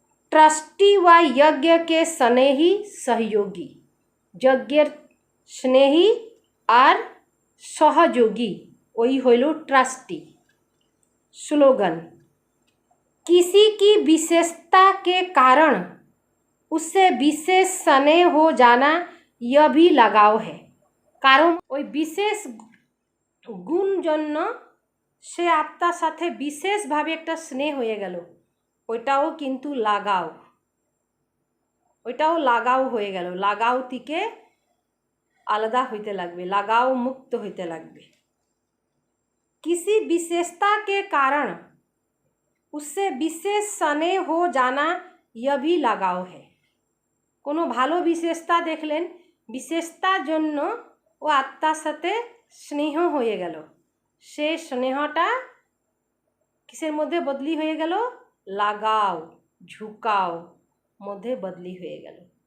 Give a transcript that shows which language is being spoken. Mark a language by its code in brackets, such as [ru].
[hi] Trustee व यज्ञ के स्नेही सहयोगी, यज्ञ स्नेही और सहयोगी वही हইল ट्रस्टी। स्लोगन। किसी की विशेषता के कारण उससे विशेष स्नेह हो जाना यह भी लगाव है। [bn] कारण ওই विशेष गुण जन्य সে আত্মার সাথে বিশেষভাবে একটা স্নেহ হয়ে গেল, ওইটাও কিন্তু লাগাও, ওইটাও লাগাও হয়ে গেল। লাগাও থেকে আলাদা হইতে লাগবে, লাগাও মুক্ত হইতে লাগবে। [hi] किसी विशेषता के कारण उससे विशेष स्नेह हो जाना यह भी लगाव है। [bn] কোনো ভালো বিশেষতা দেখলেন, বিশেষতার জন্য ও আত্মার সাথে স্নেহ হয়ে গেল। সে স্নেহটা কিসের মধ্যে বদলি হয়ে গেল? লাগাও, ঝুঁকাও মধ্যে বদলি হয়ে গেল।